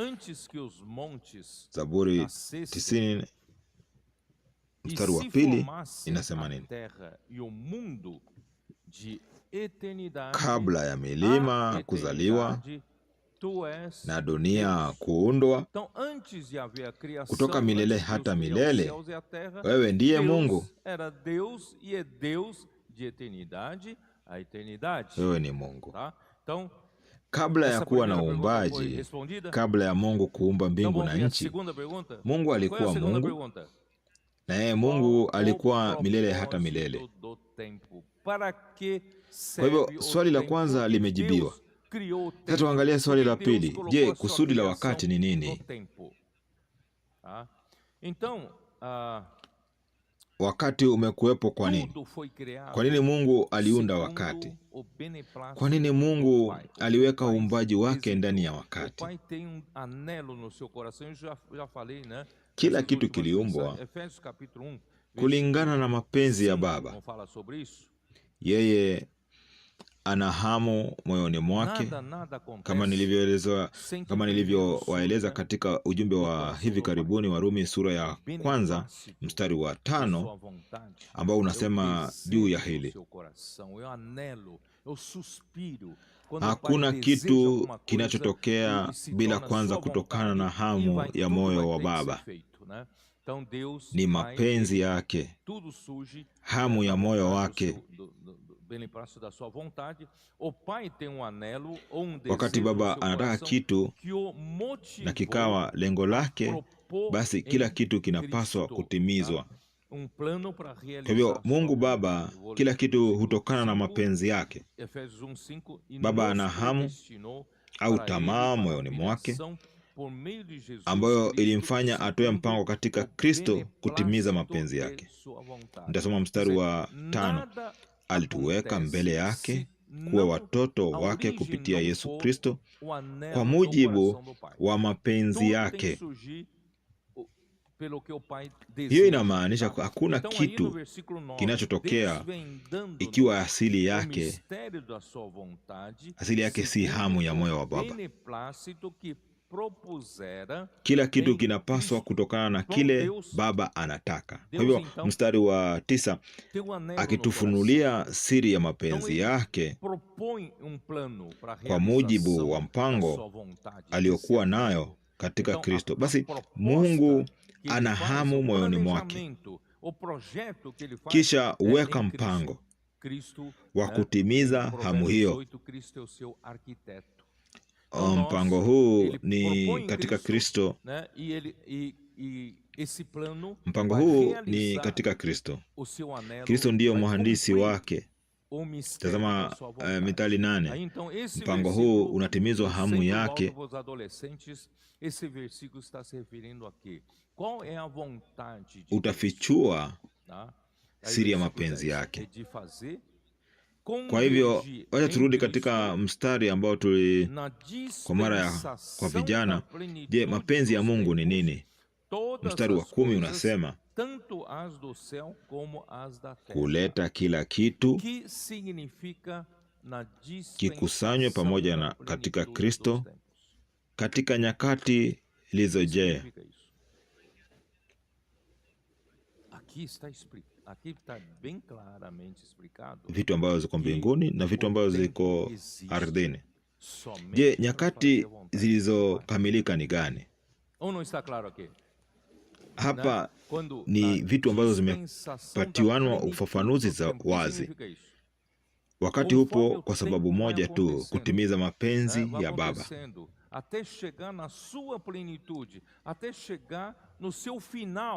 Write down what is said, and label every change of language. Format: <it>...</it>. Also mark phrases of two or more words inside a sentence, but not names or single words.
<sw>Zaburi 90:2 inasema nini? Kabla ya milima kuzaliwa na dunia kuundwa,</sw> <pt>Então, antes de haver a criação,</pt> <sw>kutoka milele</sw> <pt>antes de</pt> <sw>hata</sw> <pt>Deus criar os</pt> <sw>milele,</sw> <pt>céus e a terra,</pt> <sw>wewe ndiye Mungu.</sw> <pt>Deus era Deus e é Deus de eternidade a eternidade.</pt> <sw>Wewe ni Mungu.</sw> <pt>Tá? Então,</pt> <sw>Kabla ya</sw> <pt>essa</pt> <sw>kuwa na</sw> <pt>primeira pergunta foi</pt> <sw>uumbaji,</sw> <pt>respondida.</pt> <sw>kabla ya Mungu kuumba</sw> <pt>Então</pt> <sw>mbingu</sw> <pt>vamos</pt> <sw>na</sw> <pt>ver a</pt> <sw>nchi,</sw> <pt>segunda pergunta.</pt> <sw>Mungu</sw> <pt>Qual é a</pt> <sw>alikuwa</sw> <pt>segunda</pt> <sw>Mungu,</sw> <pt>pergunta?</pt> <sw>na yeye Mungu</sw> <pt>Qual</pt> <sw>alikuwa</sw> <pt>o</pt> <sw>milele hata</sw> <pt>propósito</pt> <sw>milele.</sw> <pt>do tempo? Para que</pt> <sw>Kwa hivyo</sw> <pt>serve o</pt> <sw>swali la</sw> <pt>tempo</pt> <sw>kwanza</sw> <pt>que</pt> <sw>limejibiwa.</sw> <pt>Deus criou o tempo?</pt> <sw>Sasa tuangalie swali la</sw> <pt>Por que Deus</pt> <sw>pili.</sw> <pt>colocou</pt> <sw>Je,</sw> <pt>a sua</pt> <sw>kusudi la</sw> <pt>criação</pt> <sw>wakati ni</sw> <pt>no</pt> <sw>nini?</sw> <pt>tempo? Tá? Então,</pt> <sw>Wakati umekuwepo kwa nini?</sw> <pt>tudo foi criado</pt> <sw>Kwa nini Mungu aliunda</sw> <pt>segundo</pt> <sw>wakati?</sw> <pt>o beneplácito</pt> <sw>Kwa nini</sw> <pt>do</pt> <sw>Mungu</sw> <pt>Pai?</pt> <sw>aliweka</sw> <pt>O Pai</pt> <sw>uumbaji wake</sw> <pt>desejou.</pt> <sw>ndani ya</sw> <pt>O</pt> <sw>wakati?</sw> <pt>Pai tem anelo no seu coração, eu já falei, né?</pt> <sw>Kila</sw> <pt>Nessas</pt> <sw>kitu</sw> <pt>últimas</pt> <sw>kiliumbwa</sw> <pt>mensagens. Efésios capítulo 1,</pt> <sw>kulingana na mapenzi ya</sw> <pt>versículo 5,</pt> <sw>Baba.</sw> <pt>vamos falar sobre isso.</pt> <sw>Yeye ana hamu moyoni mwake,</sw> <pt>Nada</pt> <sw>kama</sw> <pt>acontece sem que</pt> <sw>kama</sw> <pt>primeiro</pt> <sw>nilivyowaeleza</sw> <pt>surja</pt> <sw>katika ujumbe wa hivi karibuni wa Rumi sura ya kwanza mstari wa</sw> <pt>a</pt> <sw>5</sw> <pt>sua vontade.</pt> <sw>ambao</sw> <pt>Eu</pt> <sw>unasema juu ya</sw> <pt>desejo no</pt> <sw>hili:</sw> <pt>seu coração, eu anelo, eu suspiro. Quando o Pai</pt> <sw>hakuna</sw> <pt>deseja</pt> <sw>kitu</sw> <pt>alguma coisa,</pt> <sw>kinachotokea</sw> <pt>e se</pt> <sw>bila</sw> <pt>torna</pt> <sw>kwanza</sw> <pt>sua</pt> <sw>kutokana na</sw> <pt>vontade, e</pt> <sw>hamu</sw> <pt>vai,</pt> <sw>ya</sw> <pt>tudo</pt> <sw>moyo</sw> <pt>vai</pt> <sw>wa</sw> <pt>ter que ser</pt> <sw>Baba.</sw> <pt>feito, né? Então Deus,</pt> <sw>Ni</sw> <pt>Pai,</pt> <sw>mapenzi yake,</sw> <pt>tudo surge</pt> <sw>hamu ya</sw> <pt>da</pt> <sw>moyo</sw> <pt>vontade</pt> <sw>wake.</sw> <pt>do beneplácito da sua vontade. O Pai tem um anelo ou um</pt> <sw>Wakati</sw> <pt>desejo no</pt> <sw>Baba</sw> <pt>seu</pt> <sw>anataka</sw> <pt>coração</pt> <sw>kitu</sw> <pt>que o</pt> <sw>na</sw> <pt>motivou</pt> <sw>kikawa lengo</sw> <pt>a</pt> <sw>lake,</sw> <pt>propor</pt> <sw>basi kila</sw> <pt>em</pt> <sw>kitu kinapaswa</sw> <pt>Cristo,</pt> <sw>kutimizwa.</sw> <pt>tá? Plano para</pt> <sw>Kwa</sw> <pt>realizar</pt> <sw>hivyo</sw> <pt>sua</pt> <sw>Mungu</sw> <pt>vontade.</pt> <sw>Baba,</sw> <pt>Eu vou</pt> <sw>kila</sw> <pt>ler</pt> <sw>kitu</sw> <pt>versículo</pt> <sw>hutokana na</sw> <pt>5,</pt> <sw>mapenzi yake.</sw> <pt>Efésios 1:5, e</pt> <sw>Baba</sw> <pt>nos</pt> <sw>ana hamu</sw> <pt>predestinou</pt> <sw>au</sw> <pt>para ele</pt> <sw>tamaa</sw> <pt>para a</pt> <sw>moyoni mwake</sw> <pt>filiação por meio de Jesus</pt> <sw>ambayo</sw> <pt>Cristo,</pt> <sw>ilimfanya atoe</sw> <pt>segundo</pt> <sw>mpango katika</sw> <pt>o</pt> <sw>Kristo kutimiza</sw> <pt>beneplácito</pt> <sw>mapenzi</sw> <pt>de</pt> <sw>yake.</sw> <pt>sua vontade.</pt> <sw>Nitasoma</sw> <pt>Quer</pt> <sw>mstari</sw> <pt>dizer,</pt> <sw>wa 5.</sw> <pt>nada</pt> <sw>Alituweka mbele</sw> <pt>acontece</pt> <sw>yake</sw> <pt>se</pt> <sw>kuwa</sw> <pt>não</pt> <sw>watoto</sw> <pt>a</pt> <sw>wake</sw> <pt>origem</pt> <sw>kupitia</sw> <pt>não</pt> <sw>Yesu</sw> <pt>for</pt> <sw>Kristo</sw> <pt>o anelo</pt> <sw>kwa</sw> <pt>do</pt> <sw>mujibu</sw> <pt>coração do Pai.</pt> <sw>wa mapenzi</sw> <pt>Tudo tem que</pt> <sw>yake.</sw> <pt>surgir pelo que o Pai</pt> <sw>Hiyo</sw> <pt>deseja,</pt> <sw>inamaanisha</sw> <pt>tá?</pt> <sw>hakuna</sw> <pt>Então aí no</pt> <sw>kitu</sw> <pt>versículo 9,</pt> <sw>kinachotokea</sw> <pt>desvendando</pt> <sw>ikiwa asili</sw> <pt>o</pt> <sw>yake</sw> <pt>mistério da sua vontade,</pt> <sw>asili yake si hamu ya moyo wa Baba.</sw> <pt>beneplácito que propusera</pt> <sw>Kila kitu</sw> <pt>em</pt> <sw>kinapaswa</sw> <pt>Cristo.</pt> <sw>kutokana na</sw> <pt>Bom,</pt> <sw>kile</sw> <pt>Deus-</pt> <sw>Baba anataka. Kwa</sw> <pt>Deus,</pt> <sw>hivyo</sw> <pt>então,</pt> <sw>mstari wa 9</sw> <pt>Tem um anelo no coração.</pt> <sw>akitufunulia siri ya</sw> <pt>Então</pt> <sw>mapenzi</sw> <pt>ele</pt> <sw>yake</sw> <pt>propõe plano para</pt> <sw>kwa mujibu wa</sw> <pt>da</pt> <sw>mpango</sw> <pt>sua vontade,</pt> <sw>aliyokuwa</sw> <pt>de ser</pt> <sw>nayo</sw> <pt>amigo.</pt> <sw>katika</sw> <pt>Então,</pt> <sw>Kristo.</sw> <pt>a</pt> <sw>Basi</sw> <pt>proposta</pt> <sw>Mungu</sw> <pt>que ele</pt> <sw>ana</sw> <pt>faz,</pt> <sw>hamu</sw> <pt>o</pt> <sw>moyoni mwake,</sw> <pt>planejamento, o projeto que ele faz</pt> <sw>kisha</sw> <pt>é</pt> <sw>weka</sw> <pt>em</pt> <sw>mpango</sw> <pt>Cristo,</pt> <sw>wa</sw> <pt>né?</pt> <sw>kutimiza</sw> <pt>Em</pt> <sw>hamu</sw> <pt>Provérbios</pt> <sw>hiyo.</sw> <pt>8, Cristo é o seu arquiteto. Então,</pt> <sw>Mpango</sw> <pt>nós,</pt> <sw>huu</sw> <pt>ele</pt> <sw>ni</sw> <pt>propõe em</pt> <sw>katika Kristo,</sw> <pt>né? E esse plano</pt> <sw>mpango</sw> <pt>vai</pt> <sw>huu ni</sw> <pt>realizar</pt> <sw>katika Kristo.</sw> <pt>o seu anelo,</pt> <sw>Kristo ndiyo</sw> <pt>vai</pt> <sw>mhandisi</sw> <pt>cumprir</pt> <sw>wake.</sw> <pt>o mistério</pt> <sw>Tazama</sw> <pt>da sua vontade.</pt> <sw>Mithali 8.</sw> <pt>Aí, então, esse</pt> <sw>Mpango</sw> <pt>versículo,</pt> <sw>huu unatimizwa</sw> <pt>eu</pt> <sw>hamu</sw> <pt>sempre</pt> <sw>yake.</sw> <pt>volto aos adolescentes, esse versículo está se referindo a quê? Qual é a vontade de Deus?</pt> <sw>Utafichua</sw> <pt>Tá? Aí,</pt> <sw>siri ya</sw> <pt>versículo</pt> <sw>mapenzi</sw> <pt>10,</pt> <sw>yake.</sw> <pt>é de fazer,</pt> <sw>Kwa hivyo</sw> <pt>convergir</pt> <sw>wacha</sw> <pt>em</pt> <sw>turudi</sw> <pt>Cristo</pt> <sw>katika mstari ambao</sw> <pt>na</pt> <sw>kwa mara kwa</sw> <pt>dispensação</pt> <sw>vijana.</sw> <pt>da plenitude</pt> <sw>Je, mapenzi ya</sw> <pt>dos</pt> <sw>Mungu ni</sw> <pt>tempos,</pt> <sw>nini?</sw> <pt>todas</pt> <sw>Mstari wa</sw> <pt>as</pt> <sw>10</sw> <pt>coisas,</pt> <sw>unasema</sw> <pt>tanto as do céu como as da terra,</pt> <sw>kuleta kila kitu</sw> <pt>que significa na</pt> <sw>kikusanywe pamoja na</sw> <pt>dispensação da</pt> <sw>katika</sw> <pt>plenitude</pt> <sw>Kristo</sw> <pt>dos tempos.</pt> <sw>katika nyakati zilizojaa.</sw> <pt>Significa isso. Aqui está bem claramente explicado.</pt> <sw>Vitu ambavyo ziko mbinguni na vitu ambavyo ziko ardhini.</sw> <pt>Somente</pt> <sw>Je,</sw> <pt>para</pt> <sw>nyakati</sw> <pt>fazer a vontade do Pai.</pt> <sw>zilizokamilika ni gani?</sw> <pt>Ou não está claro aqui?</pt> <sw>Hapa</sw> <pt>Né? Quando</pt> <sw>ni</sw> <pt>na</pt> <sw>vitu ambazo</sw> <pt>dispensação da</pt> <sw>zimepatiwanwa</sw> <pt>plenitude</pt> <sw>ufafanuzi</sw> <pt>dos</pt> <sw>za</sw> <pt>tempos. O que</pt> <sw>wazi.</sw> <pt>significa isso?</pt> <sw>Wakati</sw> <pt>Conforme</pt> <sw>upo</sw> <pt>o</pt> <sw>kwa sababu</sw> <pt>tempo vai</pt> <sw>moja tu,</sw> <pt>acontecendo,</pt> <sw>kutimiza mapenzi</sw> <pt>vai</pt> <sw>ya Baba.</sw> <pt>acontecendo, até chegar na sua plenitude, até chegar no seu final,</pt>